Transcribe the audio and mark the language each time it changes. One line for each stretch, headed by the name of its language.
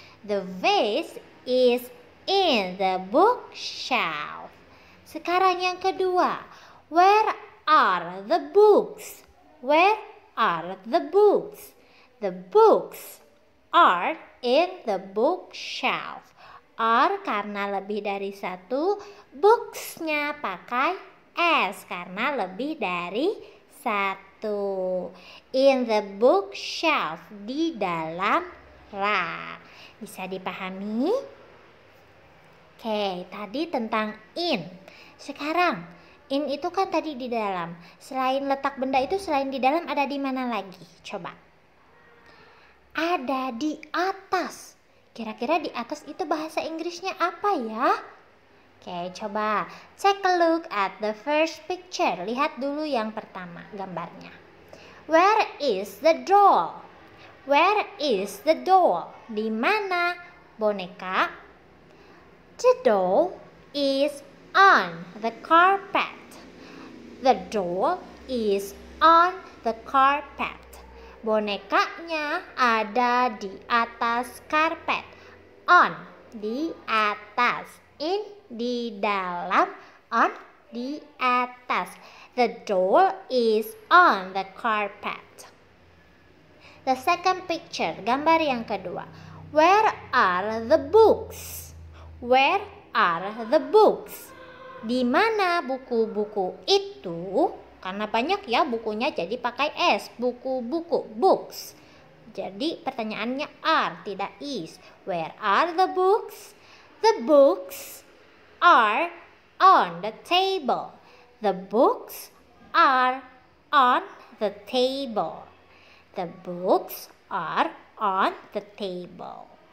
English: The vase is in the bookshelf.
Indonesian: Sekarang yang kedua.
English: Where are the books? Where are the books? The books are in the bookshelf.
Indonesian: Are karena lebih dari 1, books-nya pakai s karena lebih dari 1.
English: In the bookshelf,
Indonesian: di dalam rak. Bisa dipahami? Oke, tadi tentang in. Sekarang in itu kan tadi di dalam. Selain letak benda itu, selain di dalam ada di mana lagi? Coba. Ada di atas. Kira-kira di atas itu bahasa Inggrisnya apa ya? Oke, coba.
English: Take a look at the first picture.
Indonesian: Lihat dulu yang pertama gambarnya.
English: Where is the doll? Where is the doll?
Indonesian: Di mana boneka?
English: The doll is on the carpet. The doll is on the carpet.
Indonesian: Bonekanya ada di atas karpet. On, di atas. In, di dalam. On, di atas.
English: The doll is on the carpet. The second picture,
Indonesian: gambar yang kedua.
English: Where are the books? Where are the books?
Indonesian: Di mana buku-buku itu? Karena banyak ya bukunya, jadi pakai S. Buku-buku, books. Jadi pertanyaannya are, tidak is.
English: Where are the books? The books are on the table. The books are on the table. The books are on the table.